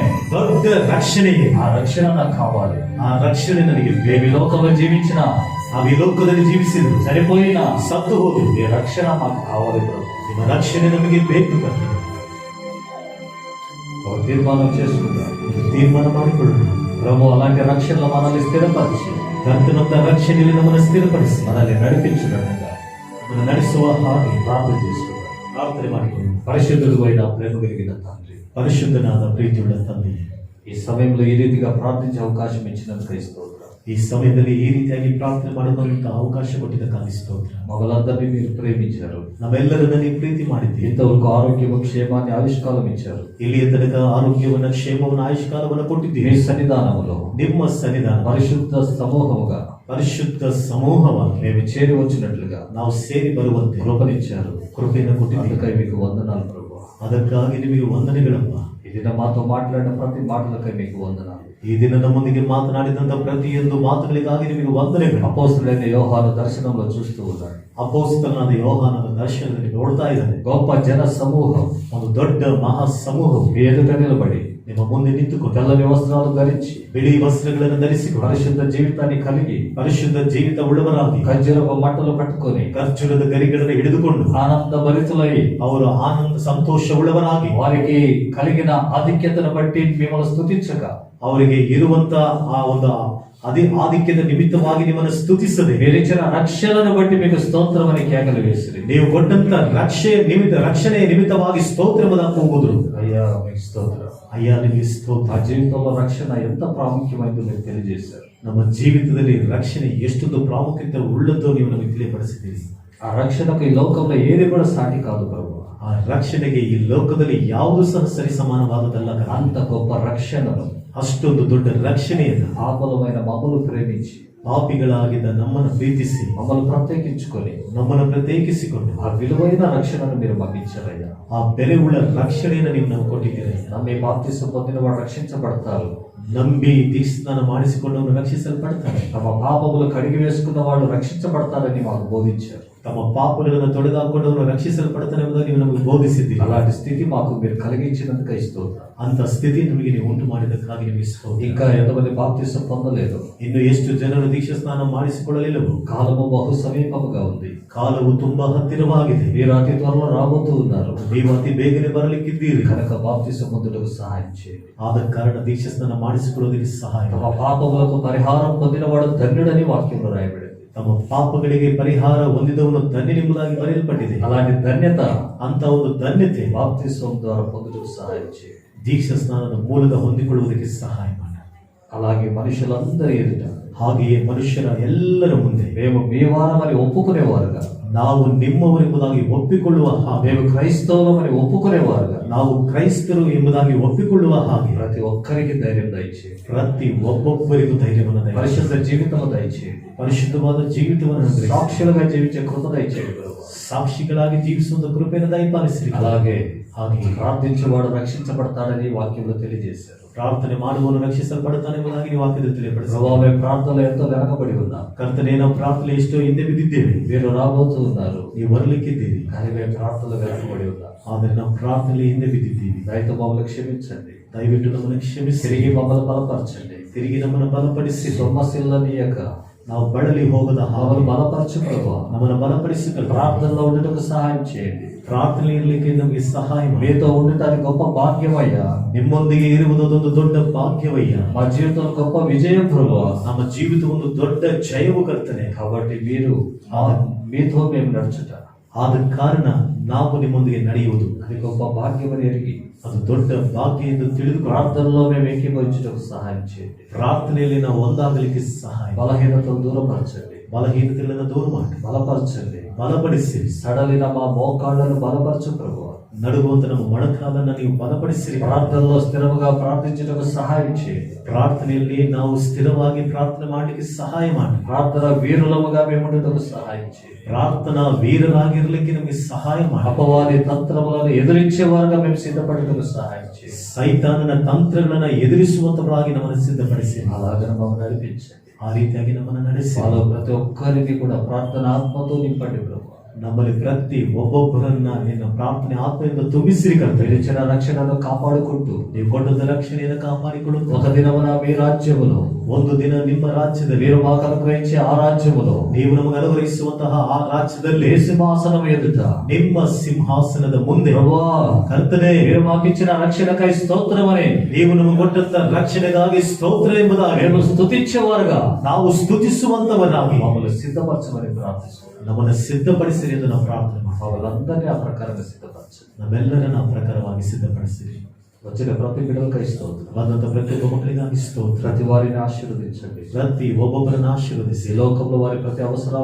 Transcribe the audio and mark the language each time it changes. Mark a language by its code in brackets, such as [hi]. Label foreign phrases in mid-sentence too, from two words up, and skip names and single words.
[kn] ದೊಡ್ಡ ರಕ್ಷಣೆಗೆ [te] ఆ రక్షణ నాకు కావాలి. [kn] ಆ ರಕ್ಷಣೆ ನನಗೆ [te] మేము [kn] ಬೇಕು. [te] ఈ లోకంలో జీవించిన [kn] ನಾವು ಈ ಲೋಕದಲ್ಲಿ ಜೀವಿಸಿದ್ರು [te] సరిపోయిన [kn] ಸತ್ತು ಹೋದ್ರು. [te] ఈ రక్షణ మాకు కావాలి ప్రభు. [kn] ನಿಮ್ಮ ರಕ್ಷಣೆ ನಮಗೆ ಬೇಕು. ಕರ್ತನೇ, [te] ఒక తీర్మానం చేసుకుందాం. [kn] ಒಂದು ತೀರ್ಮಾನ ಮಾಡಿಕೊಳ್ಳೋಣ. [te] ప్రభు అలాంటి రక్షణలో మనల్ని స్థిరపరిచి [kn] ಕರ್ತನಂತ ರಕ್ಷಣೆಯಲ್ಲಿ ನಮ್ಮನ್ನು ಸ್ಥಿರಪಡಿಸಿ [te] మనల్ని నడిపించున్నట్టుగా [kn] ನಮ್ಮನ್ನು ನಡೆಸುವ ಹಾಗೆ [te] ప్రార్థన చేసుకుందాం. [kn] ಪ್ರಾರ್ಥನೆ ಮಾಡಿಕೊಳ್ಳೋಣ. [te] పరిశుద్ధుడు అయిన ప్రేమ కలిగిన తండ్రి, [kn] ಪರಿಶುದ್ಧನಾದ ಪ್ರೀತಿಯುಳ್ಳ ತಂದೆ, [te] ఈ సమయంలో ఈ రీతిగా ప్రార్థించే అవకాశం ఇచ్చినందుకు స్తోత్రం. [kn] ಈ ಸಮಯದಲ್ಲಿ ಈ ರೀತಿಯಾಗಿ ಪ್ರಾರ್ಥನೆ ಮಾಡೋದಂತ ಅವಕಾಶ ಕೊಟ್ಟಿದ್ದಕ್ಕಾಗಿ ಸ್ತೋತ್ರ. [te] మమ్మల్ందరినీ మీరు ప్రేమించారు. [kn] ನಾವೆಲ್ಲರನ್ನ ನೀವು ಪ್ರೀತಿ ಮಾಡಿದ್ದೀವಿ. [te] ఇంతవరకు ఆరోగ్యము, క్షేమాన్ని, ఆయుష్కాలం ఇచ్చారు. [kn] ಇಲ್ಲಿಯ ತನಕ ಆರೋಗ್ಯವನ್ನ, ಕ್ಷೇಮವನ್ನ, ಆಯುಷ್ಕಾಲವನ್ನ [te] మీ [kn] ಕೊಟ್ಟಿದ್ದೀವಿ. [te] సన్నిధానములో [kn] ನಿಮ್ಮ ಸನ್ನಿಧಾನ [te] పరిశుద్ధ సమూహముగా [kn] ಪರಿಶುದ್ಧ ಸಮೂಹವಾಗಿ [te] మేము చేరి వచ్చినట్లుగా [kn] ನಾವು ಸೇರಿ ಬರುವಂತೆ [te] కృపనిచ్చారు. [kn] ಕೃಪೆಯನ್ನು ಕೊಟ್ಟಿದ್ದೀವಿ. [te] అందుకై మీకు వందనాలు ప్రభు. [kn] ಅದಕ್ಕಾಗಿ ನಿಮಗೆ ವಂದನೆಗಳಪ್ಪ. [te] ఈ ఇది మాతో మాట్లాడిన ప్రతి మాటలకై మీకు వందనాలు. [kn] ಈ ದಿನ ನಮ್ಮೊಂದಿಗೆ ಮಾತನಾಡಿದಂತ ಪ್ರತಿಯೊಂದು ಮಾತುಗಳಿಗಾಗಿ ನಿಮಗೆ ವಂದನೆಗಳು. [te] అపోస్తులైన యోహాను దర్శనంలో చూస్తూ ఉన్నాడు. [kn] ಅಪೊಸ್ತಲನಾದ ಯೋಹಾನನ ದರ್ಶನದಲ್ಲಿ ನೋಡ್ತಾ ಇದ್ದಾನೆ. [te] గొప్ప జన సమూహం [kn] ಒಂದು ದೊಡ್ಡ ಮಹಾ ಸಮೂಹವು [te] మీ ఎదుట నిలబడి [kn] ನಿಮ್ಮ ಮುಂದೆ ನಿಂತುಕೊಂಡು [te] తెల్లని వస్త్రాలు ధరించి [kn] ಬಿಳಿ ವಸ್ತ್ರಗಳನ್ನು ಧರಿಸಿಕೊಂಡು [te] పరిశుద్ధ జీవితాన్ని కలిగి [kn] ಪರಿಶುದ್ಧ ಜೀವಿತ ಉಳ್ಳವರಾಗಿ [te] ఖర్జూరపు మట్టలు పట్టుకొని [kn] ಖರ್ಜೂರದ ಗರಿಗಳನ್ನು ಹಿಡಿದುಕೊಂಡು [te] ఆనంద భరితులై [kn] ಅವರು ಆನಂದ ಸಂತೋಷ ಉಳ್ಳವರಾಗಿ [te] వారికి కలిగిన ఆధిక్యతను బట్టి మిమ్మల్ని స్తుతించక [kn] ಅವರಿಗೆ ಇರುವಂತ ಆ ಒಂದು ಆಧಿಕ್ಯದ ನಿಮಿತ್ತವಾಗಿ ನಿಮ್ಮನ್ನು ಸ್ತುತಿಸದೆ [te] మీరిచ్చిన రక్షణను బట్టి మీకు స్తోత్రం అని కేకలు వేసిరి. [kn] ನೀವು ಕೊಟ್ಟಂತ ರಕ್ಷಣೆಯ ನಿಮಿತ್ತವಾಗಿ ಸ್ತೋತ್ರವನ್ನು ಕೂಗುದ್ರು. [te] అయ్యా మీకు స్తోత్రం. [kn] ಅಯ್ಯ ನಿಮಗೆ ಸ್ತೋತ್ರ. [te] ఆ జీవితంలో రక్షణ ఎంత ప్రాముఖ్యమైందో మీరు తెలియజేశారు. [kn] ನಮ್ಮ ಜೀವಿತದಲ್ಲಿ ರಕ್ಷಣೆ ಎಷ್ಟೊಂದು ಪ್ರಾಮುಖ್ಯತೆ ಉಳ್ಳದ್ದು ನೀವು ನಮಗೆ ತಿಳಿಯಪಡಿಸಿದ್ದೀರಿ. [te] ఆ రక్షణకు ఈ లోకంలో ఏది కూడా సాటి కాదు ప్రభు. [kn] ಆ ರಕ್ಷಣೆಗೆ ಈ ಲೋಕದಲ್ಲಿ ಯಾವುದು ಸಹ ಸರಿ ಸಮಾನವಾದದಲ್ಲ. [te] అంత గొప్ప రక్షణను [kn] ಅಷ್ಟೊಂದು ದೊಡ್ಡ ರಕ್ಷಣೆಯನ್ನು [te] ఆపలమైన మమ్మల్ని ప్రేమించి [kn] ಪಾಪಿಗಳಾಗಿದ್ದ ನಮ್ಮನ್ನು ಪ್ರೀತಿಸಿ [te] మమ్మల్ని ప్రత్యేకించుకొని [kn] ನಮ್ಮನ್ನು ಪ್ರತ್ಯೇಕಿಸಿಕೊಂಡು [te] ఆ విలువైన రక్షణను మీరు పంపించారయ్యా. [kn] ಆ ಬೆಲೆ ಉಳ್ಳ ರಕ್ಷಣೆಯನ್ನು ನೀವು ನಾವು ಕೊಟ್ಟಿದ್ದೀರಿ. [te] నమ్మి బాప్తిసం పొందిన వాడు రక్షించబడతారు. [kn] ನಂಬಿ ದೀಕ್ಷಾಸ್ನಾನ ಮಾಡಿಸಿಕೊಂಡವನು ರಕ್ಷಿಸಲ್ಪಡ್ತಾರೆ. [te] తమ పాపములు కడిగి వేసుకున్న వాడు రక్షించబడతారని మాకు బోధించారు. [kn] ತಮ್ಮ ಪಾಪಗಳನ್ನು ತೊಡೆದುಹಾಕೊಂಡವನು ರಕ್ಷಿಸಲ್ಪಡ್ತಾನೆ ಎಂಬುದಾಗಿ ನೀವು ನಮಗೆ ಬೋಧಿಸಿದ್ದೀರಿ. [te] అలాంటి స్థితి మాకు మీరు కలిగించినందుకు స్తోత్రం. [kn] ಅಂತ ಸ್ಥಿತಿ ನಮಗೆ ನೀವು ಉಂಟು ಮಾಡಿದ್ದಕ್ಕಾಗಿ ನಿಮಗೆ ಸ್ತೋತ್ರ. [te] ఇంకా ఎంతమంది బాప్తిసం పొందలేదు, [kn] ಇನ್ನು ಎಷ್ಟು ಜನರು ದೀಕ್ಷಾ ಸ್ನಾನ ಮಾಡಿಸಿಕೊಳ್ಳಲಿಲ್ಲವೋ [te] కాలము బహు సమీపముగా ఉంది. [kn] ಕಾಲವು ತುಂಬಾ ಹತ್ತಿರವಾಗಿದೆ. [te] మీరు అతి త్వరలో రాబోతూ ఉన్నారు [kn] ನೀವು ಅತಿ ಬೇಗನೆ ಬರಲಿಕ್ಕಿದ್ದೀರಿ. [te] కనుక బాప్తిసం పొందుటకు సహాయం చేయండి. [kn] ಆದ ಕಾರಣ ದೀಕ್ಷಾ ಸ್ನಾನ ಮಾಡಿಸಿಕೊಳ್ಳೋದಕ್ಕೆ ಸಹಾಯ [te] తమ పాపములకు పరిహారం పొందినవాడు ధన్యుడని వాక్యంలో రాయబడింది. [kn] ತಮ್ಮ ಪಾಪಗಳಿಗೆ ಪರಿಹಾರ ಹೊಂದಿದವನು ಧನ್ಯನೆಂಬುದಾಗಿ ಬರೆಯಲ್ಪಟ್ಟಿದೆ. [te] అలాంటి ధన్యత [kn] ಅಂತ ಒಂದು ಧನ್ಯತೆ [te] బాప్తిసం ద్వారా పొందుటకు సహాయం చేయండి. [kn] ದೀಕ್ಷಾ ಸ್ನಾನದ ಮೂಲಕ ಹೊಂದಿಕೊಳ್ಳುವುದಕ್ಕೆ ಸಹಾಯ ಮಾಡಿ. [te] అలాగే మనుషులందరి ఎదుట [kn] ಹಾಗೆಯೇ ಮನುಷ್ಯರ ಎಲ್ಲರ ಮುಂದೆ [te] మేము మీ వారమని ఒప్పుకునేవారుగా, [kn] ನಾವು ನಿಮ್ಮವರೆಂಬುದಾಗಿ ಒಪ್ಪಿಕೊಳ್ಳುವ ಹಾಗೆ, [te] మేము క్రైస్తవులమని ఒప్పుకునేవారుగా, [kn] ನಾವು ಕ್ರೈಸ್ತರು ಎಂಬುದಾಗಿ ಒಪ್ಪಿಕೊಳ್ಳುವ ಹಾಗೆ [te] ప్రతి ఒక్కరికి ధైర్యం దయచేయండి. [kn] ಪ್ರತಿ ಒಬ್ಬೊಬ್ಬರಿಗೂ ಧೈರ್ಯವನ್ನು ದಯచేయండి. [te] పరిశుద్ధ జీవితం దయచేయండి. [kn] ಪರಿಶುದ್ಧವಾದ ಜೀವಿತವನ್ನು ಅನುಗ್ರಹಿಸಿ. [te] సాక్షులుగా జీవించే కృప దయచేయండి ప్రభు. [kn] ಸಾಕ್ಷಿಗಳಾಗಿ ಜೀವಿಸುವಂತ ಕೃಪೆಯನ್ನು ದಯಪಾಲಿಸಿರಿ. [te] అలాగే [kn] ಹಾಗೆ [te] ప్రార్థించేవాడు రక్షించబడతాడని వాక్యంలో తెలియజేశారు. [kn] ಪ್ರಾರ್ಥನೆ ಮಾಡುವವನು ರಕ್ಷಿಸಲ್ಪಡುತ್ತಾನೆ ಎಂಬುದಾಗಿ ನೀವು ವಾಕ್ಯದಲ್ಲಿ ತಿಳಿಯಪಡಿಸಿ. [te] ప్రభు, మేము ప్రార్థనలో ఎంతో వెనకబడి ఉన్నాం. [kn] ಕರ್ತನೇ, ನಾವು ಪ್ರಾರ್ಥನೆ ಎಷ್ಟೋ ಹಿಂದೆ ಬಿದ್ದಿದ್ದೇವೆ. [te] మీరు రాబోతూ ఉన్నారు, [kn] ನೀವು ಬರಲಿಕ್ಕಿದ್ದೀರಿ. [te] కానీ మేము ప్రార్థనలో వెనకబడి ఉన్నాం. [kn] ಆದರೆ ನಾವು ಪ್ರಾರ್ಥನೆ ಹಿಂದೆ ಬಿದ್ದಿದ್ದೀವಿ. [te] దయతో మమ్మల్ని క్షమించండి. [kn] ದಯವಿಟ್ಟು ನಮ್ಮನ್ನು ಕ್ಷಮಿಸಿ. [te] తిరిగి మమ్మల్ని బలపరచండి. [kn] ತಿರುಗಿ ನಮ್ಮನ್ನು ಬಲಪಡಿಸಿ. [te] సొమ్మశిల్లనీయక [kn] ನಾವು ಬಳಲಿ ಹೋಗದ ಹಾಗೆ [te] మమ్మల్ని బలపరచు ప్రభు. [kn] ನಮ್ಮನ್ನು ಬಲಪಡಿಸಿಕೊಳ್ಳ. [te] ప్రార్థనలో ఉండటకు సహాయం చేయండి. [kn] ಪ್ರಾರ್ಥನೆ ಇರಲಿಕ್ಕೆ ನಮಗೆ ಸಹಾಯ ಮಾಡಿ. [te] మీతో ఉండటానికి గొప్ప భాగ్యమయ్యా. [kn] ನಿಮ್ಮೊಂದಿಗೆ ಇರುವುದೊಂದು ದೊಡ್ಡ ಭಾಗ್ಯವಯ್ಯ. [te] మా జీవితంలో గొప్ప విజయం ప్రభు. [kn] ನಮ್ಮ ಜೀವಿತ ಒಂದು ದೊಡ್ಡ ಜಯವು ಕರ್ತನೆ. [te] కాబట్టి మీరు మీతో మేము నడుచుట, [kn] ಆದ ಕಾರಣ ನಾವು ನಿಮ್ಮೊಂದಿಗೆ ನಡೆಯುವುದು [te] అది గొప్ప భాగ్యమని ఎరిగి [kn] ಅದು ದೊಡ್ಡ ಭಾಗ್ಯ ಎಂದು ತಿಳಿದುಕೊಂಡು [te] ప్రార్థనలో మేము ఏకీభవించుటకు సహాయం చేయండి. [kn] ಪ್ರಾರ್ಥನೆಯಲ್ಲಿ ನಾವು ಒಂದಾಗಲಿಕ್ಕೆ ಸಹಾಯ. [te] బలహీనతను దూరపరచండి, [kn] ಬಲಹೀನತೆಗಳನ್ನು ದೂರ ಮಾಡಿ [te] బలపరచండి. [kn] ಬಲಪಡಿಸಿರಿ. [te] సడలిన మా మోకాళ్ళను బలపరచు ప్రభు. [kn] ನಡುಗುವಂತ ನಮ್ಮ ಮೊಣಕಾಲನ್ನು ನೀವು ಬಲಪಡಿಸಿರಿ. [te] ప్రార్థనలో స్థిరముగా ప్రార్థించుటకు సహాయం చేయండి. [kn] ಪ್ರಾರ್ಥನೆಯಲ್ಲಿ ನಾವು ಸ್ಥಿರವಾಗಿ ಪ್ರಾರ್ಥನೆ ಮಾಡಲಿಕ್ಕೆ ಸಹಾಯ ಮಾಡಿ. [te] ప్రార్థన వీరులముగా మేము ఉండటకు సహాయం చేయండి. [kn] ಪ್ರಾರ್ಥನಾ ವೀರರಾಗಿರ್ಲಿಕ್ಕೆ ನಮಗೆ ಸಹಾಯ ಮಾಡಿ. [te] అపవాది తంత్రములను ఎదిరించేవారుగా మేము సిద్ధపడటకు సహాయం చేయండి. [kn] ಸೈತಾನನ ತಂತ್ರಗಳನ್ನ ಎದುರಿಸುವಂತವರಾಗಿ ನಮ್ಮನ್ನು ಸಿದ್ಧಪಡಿಸಿ. [te] అలాగే మమ్మల్ని నడిపించండి. [kn] ಆ ರೀತಿಯಾಗಿ ನಮ್ಮನ್ನು ನಡೆಸಿ. [te] వాళ్ళ ప్రతి ఒక్కరికి కూడా ప్రార్థన ఆత్మతో నింపండి ప్రభు. [kn] ನಮ್ಮಲ್ಲಿ ಪ್ರತಿ ಒಬ್ಬೊಬ್ಬರನ್ನ ನಿನ್ನ ಪ್ರಾರ್ಥನೆ ಆತ್ಮದಿಂದ ತುಂಬಿಸಿರಿ ಕರ್ತನೆ. [te] మీరు ఇచ్చిన రక్షణను కాపాడుకుంటూ [kn] ನೀವು ಕೊಟ್ಟದ ರಕ್ಷಣೆಯನ್ನು ಕಾಪಾಡಿಕೊಳ್ಳುತ್ತ [te] ఒక దినమున మీ రాజ్యములో, [kn] ಒಂದು ದಿನ ನಿಮ್ಮ ರಾಜ್ಯದಲ್ಲಿ [te] మీరు మాకు అనుగ్రహించే ఆ రాజ్యములో, [kn] ನೀವು ನಮಗೆ ಅನುಗ್ರಹಿಸುವಂತಹ ಆ ರಾಜ್ಯದಲ್ಲಿ [te] ఏ సింహాసనం ఎదుట [kn] ನಿಮ್ಮ ಸಿಂಹಾಸನದ ಮುಂದೆ [te] ప్రభువా, [kn] ಕರ್ತನೆ, [te] మీరు మాకు ఇచ్చిన రక్షణకై స్తోత్రమని [kn] ನೀವು ನಮಗೆ ಕೊಟ್ಟಂತ ರಕ್ಷಣೆಗಾಗಿ ಸ್ತೋತ್ರ ಎಂಬುದಾಗಿ [te] మేము స్తుతించేవారుగా [kn] ನಾವು ಸ್ತುತಿಸುವಂತವರಾಗಿ [te] మమ్మల్ని సిద్ధపరచమని ప్రార్థిస్తున్నాం. [kn] ನಮ್ಮನ್ನು ಸಿದ್ಧಪಡಿಸಿರಿ ಎಂದು ನಾವು ಪ್ರಾರ್ಥನೆ ಮಾಡಿ. [te] వాళ్ళందరినీ ఆ ప్రకారంగా సిద్ధపరచండి. [kn] ನಮ್ಮೆಲ್ಲರನ್ನ ಆ ಪ್ರಕಾರವಾಗಿ ಸಿದ್ಧಪಡಿಸಿರಿ. [te] వచ్చిన ప్రతి బిడ్డలకై స్తోత్రం. [kn] ಬಂದಂತ ಪ್ರತಿಯೊಬ್ಬ ಮಕ್ಕಳಿಗಾಗಿ ಸ್ತೋತ್ರ. [te] ప్రతి వారిని ఆశీర్వదించండి. [kn] ಪ್ರತಿ ಒಬ್ಬೊಬ್ಬರನ್ನ [te] ఈ [kn] ಆಶೀರ್ವದಿಸಿ. [te] లోకంలో వారి ప్రతి అవసరాలు తీర్చండి.